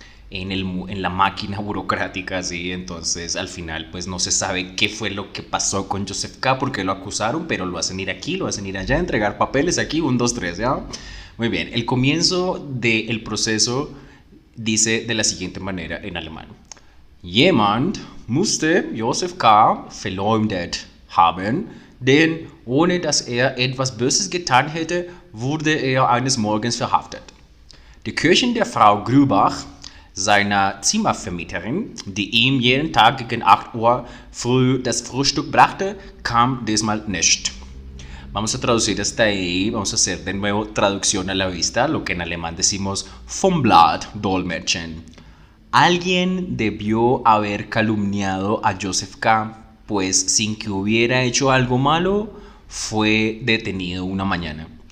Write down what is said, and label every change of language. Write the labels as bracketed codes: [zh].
[es] en la máquina burocrática, ¿sí? Entonces al final pues no se sabe qué fue lo que pasó con Joseph K. porque lo acusaron, pero lo hacen ir aquí, lo hacen ir allá, entregar papeles aquí, 1, 2, 3, ¿ya? Muy bien, el comienzo del proceso dice de la siguiente manera en alemán. [de] Jemand musste Joseph K. verleumdet haben, denn ohne dass etwas Böses getan hätte, wurde eines Morgens verhaftet. Die Köchin der Frau Grubach, seiner Zimmervermieterin, die ihm jeden Tag gegen 8 Uhr früh das Frühstück brachte, kam diesmal nicht. [es] Vamos a traducir hasta ahí, vamos a hacer de nuevo traducción a la vista, lo que en alemán decimos [de] vom Blatt dolmetschen. [es] Alguien debió haber calumniado a Joseph K., pues sin que hubiera hecho algo malo, fue detenido una mañana.